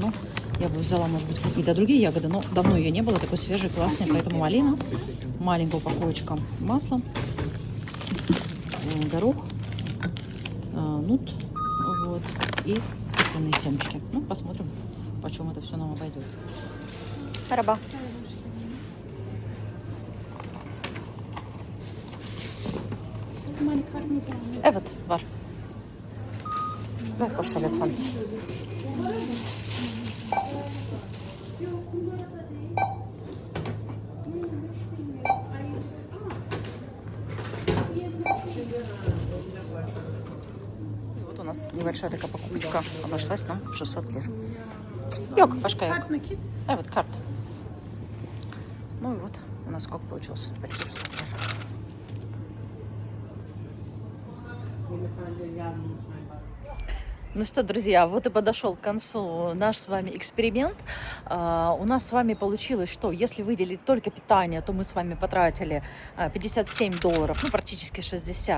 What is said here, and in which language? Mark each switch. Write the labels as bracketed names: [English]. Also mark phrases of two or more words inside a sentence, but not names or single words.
[Russian] Ну, я бы взяла, может быть, какие-то другие ягоды, но давно ее не было. Такой свежий, классный. Поэтому малина. Маленькая упаковочка масла. Горох. Нут. Вот. И тыквенные семечки. Ну, посмотрим, почем это все нам обойдет. Раба. [Turkish] Evet var. Ver boşa lütfen. [Russian] И вот у нас небольшая такая покупочка обошлась нам в 600 лир. [Turkish] Yok, başka yok. Evet, карт. [Russian] Ну и вот у нас сколько получилось? Почти 600 лир. Ну что, друзья, вот и подошел к концу наш с вами эксперимент. У нас с вами получилось, что если выделить только питание, то мы с вами потратили $57, ну практически 60.